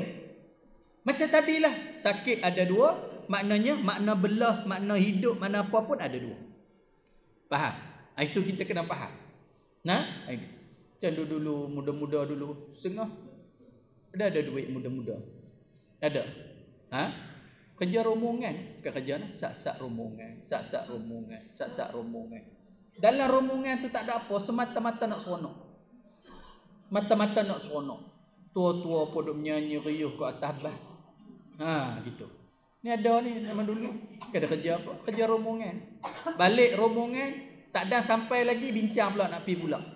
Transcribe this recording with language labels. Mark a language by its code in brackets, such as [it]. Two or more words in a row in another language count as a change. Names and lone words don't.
[ms] Macam tadilah sakit ada dua, maknanya makna belah, makna hidup, makna apa pun ada dua. Faham? Itu kita kena faham. Nah, macam dulu muda-muda dulu setengah ada duit muda-muda. Ada. Kerja rombongan, bukan kerja nak sak-sak rombongan, sak-sak rombongan, sak-sak rombongan. Dalam rombongan tu tak ada apa, semata-mata nak seronok. Mata-mata nak seronok. Tua-tua pun duk menyanyi riuh ke atas bas. Gitu. Ni ada ni zaman dulu. Ada kerja apa? Kerja rombongan. Balik rombongan tak ada sampai lagi bincang pula nak pergi pula.